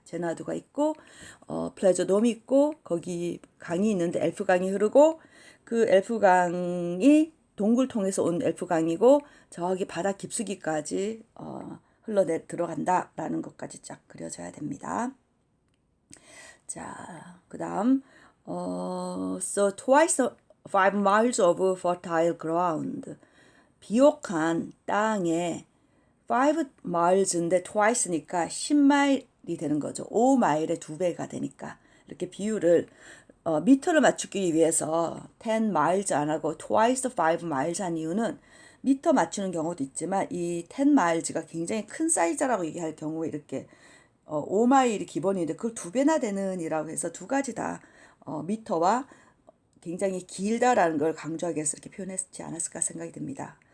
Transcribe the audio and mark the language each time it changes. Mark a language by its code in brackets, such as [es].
[ko] 제나두가 있고 플레저 돔이 있고 거기 강이 있는데 엘프 강이 흐르고 그 엘프 강이 동굴 통해서 온 엘프 강이고 저기 바다 깊숙이까지 들어간다라는 것까지 쫙 그려져야 됩니다. 자, 그다음 [en] so twice 5 miles of fertile ground. [ko] 비옥한 땅에 5 miles인데 twice니까 10마일이 되는 거죠. 5마일의 2배가 되니까 이렇게 비율을 미터를 맞추기 위해서 10 miles 안 하고 [en] twice 5 miles [ko] 한 이유는 미터 맞추는 경우도 있지만 이 10 miles가 굉장히 큰 사이즈라고 얘기할 경우에 이렇게 5마일이 기본인데 그걸 2배나 되는 이라고 해서 두 가지 다 미터와 굉장히 길다라는 걸 강조하기 위해서 이렇게 표현했지 않았을까 생각이 듭니다.